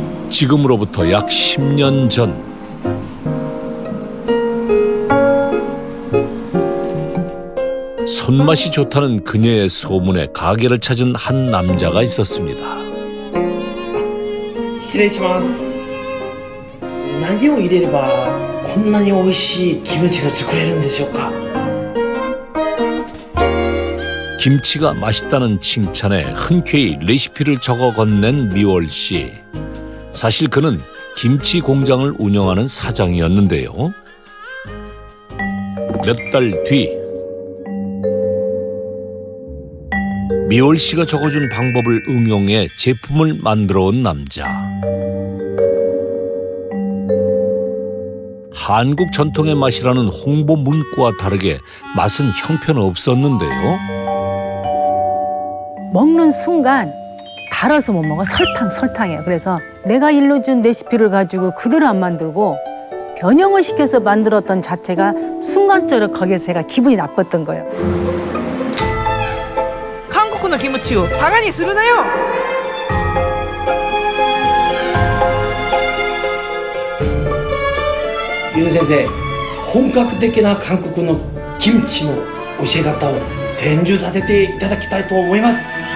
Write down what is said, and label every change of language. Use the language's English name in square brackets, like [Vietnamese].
[Korean] 지금으로부터 약 10년 전 손맛이 좋다는 그녀의 소문에 가게를 찾은 한 남자가 있었습니다. [Japanese] 失礼します。何を入れればこんなに美味しいキムチが作れるんでしょうか。 [Korean] 김치가 맛있다는 칭찬에 흔쾌히 레시피를 적어 건넨 미월 씨. 사실 그는 김치 공장을 운영하는 사장이었는데요. 몇 달 뒤 미월 씨가 적어준 방법을 응용해 제품을 만들어 온 남자. 한국 전통의 맛이라는 홍보 문구와 다르게 맛은 형편없었는데요. 먹는 순간 달아서 못 먹어. 설탕이에요. 그래서 내가 일러준 레시피를 가지고 그대로 안 만들고 변형을 시켜서 만들었던 자체가 순간적으로 거기에서 제가 기분이 나빴던 거예요. [Japanese] 韓国のキムチをバカにするなよ。ユン先生、本格的な韓国のキムチの教え方を伝授させていただきたいと思います。